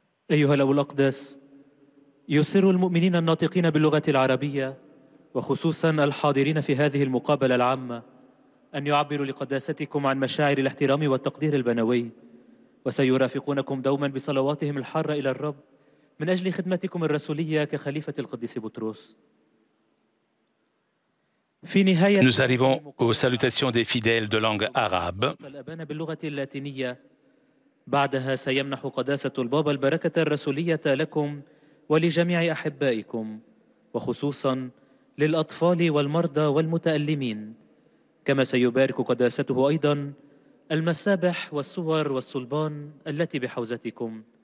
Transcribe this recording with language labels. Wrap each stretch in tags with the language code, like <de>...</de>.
<ar>أيها الأب الأقدس، يسر المؤمنين الناطقين باللغة العربية وخصوصا الحاضرين في هذه المقابلة العامة أن يعبروا لقداستكم عن مشاعر الاحترام والتقدير البنوي، وسيرافقونكم دوما بصلواتهم الحارة إلى الرب من أجل خدمتكم الرسولية كخليفة القديس بطرس.</ar> <fr>Nous arrivons aux salutations des fidèles de langue arabe.</fr> <ar>باللغة اللاتينية. بعدها سيمنح قداسة البابا البركة الرسولية لكم ولجميع أحبائكم، وخصوصا للأطفال والمرضى والمتألمين، كما سيبارك قداسته أيضا المسابح والصور والصلبان التي بحوزتكم.</ar>